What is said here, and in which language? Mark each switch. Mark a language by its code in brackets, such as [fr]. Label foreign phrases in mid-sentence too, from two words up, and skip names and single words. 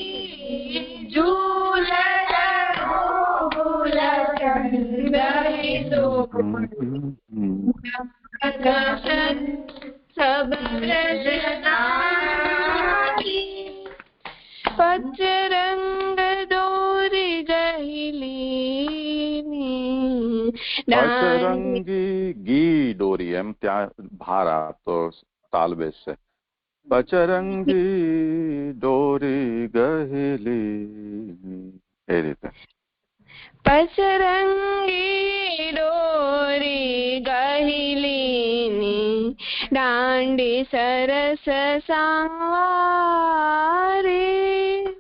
[bra] झूलत गोकुल चंद हिंडोरे सब ब्रज नारी. पचरंग डोरी गहिलीनी [gu] પચરંગી ગી દોરી, એમ ત્યાં ભાર આપતો તાલ બેસશે. પચરંગી દોરી ગહેલી, એ રીતે. [bra] पचरंगी डोरी गहिलीनी दांडी सरस सांवारी.